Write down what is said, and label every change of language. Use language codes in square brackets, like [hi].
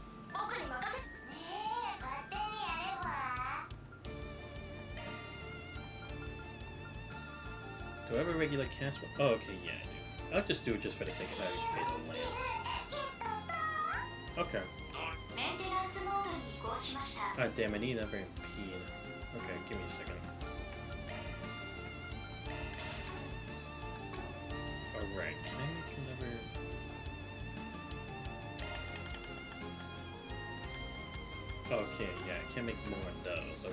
[ja] 僕に任せ勝手にやれば。 [en] Do I have a regular cast one? Oh, okay, yeah, I do. I'll just do it just for the sake of having Fatal Lance. Okay. [ja] メンテナンスモードに移行しました。 [en] Ah, damn, I need another MP. Okay, give me a second. Alright, can I make another... Okay, yeah, I can't make more of those.